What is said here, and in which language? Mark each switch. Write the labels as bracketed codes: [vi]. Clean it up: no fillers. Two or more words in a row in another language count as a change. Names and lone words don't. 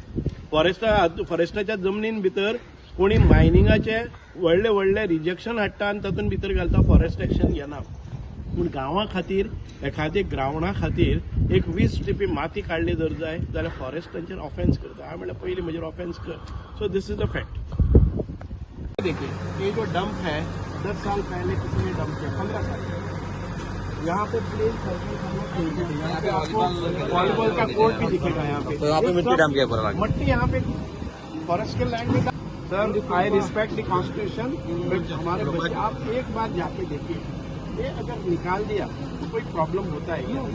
[kok] फॉरेस्टाच्या जमनीन भितर कोणी मायनिंगाचे व्हडले रिजेक्शन हाडटा आनी तातूंत भितर घालता, [en] forest action [kok] घेना. पूण गांवां खातीर एखाद्या ग्राउंडा खातीर एक 20 ट्रिपी माती काडली जर जाय जाल्यार फॉरेस्ट तांचेर ऑफेन्स करता. हांवें म्हणलें पयलीं म्हजेर ऑफेन्स कर. [en] So this is the fact. [hi] देखिए ये जो डंप है 10 साल पहले किसी ने डंप किया, 15 साल. यहाँ पे [en] plain surface, [hi] यहाँ पे आपको वॉलीबॉल का कोर्ट भी दिखेगा. यहाँ पे तो यहाँ पे मिट्टी डंप किया पूरा, मट्टी यहाँ पे फॉरेस्ट के लैंड में. [en] Sir I respect the constitution, but [hi] हमारे बच्चे आप एक बार जाके देखिए, ये अगर निकाल दिया तो कोई प्रॉब्लम होता है क्या?